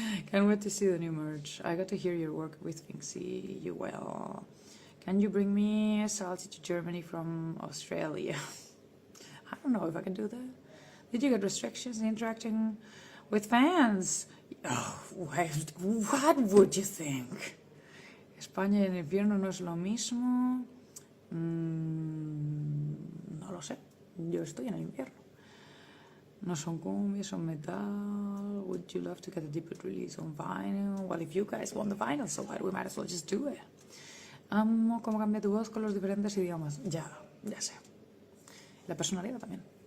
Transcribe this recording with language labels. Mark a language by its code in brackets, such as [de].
[en] Can't wait to see the new merch. I got to hear your work with Vinci. You well. Can you bring me a salty to Germany from Australia? I don't know if I can do that. Did you get restrictions interacting with fans? Oh, what would you think? [es] España y el infierno no es lo mismo. No lo sé. Yo estoy en el infierno. No son cumbia, son metal. [en] Would you love to get a deeper release on vinyl? Well, if you guys want the vinyl, so we might as well just do it. [es] Amo cómo cambia tu voz con los diferentes idiomas. Ya sé. La personalidad también.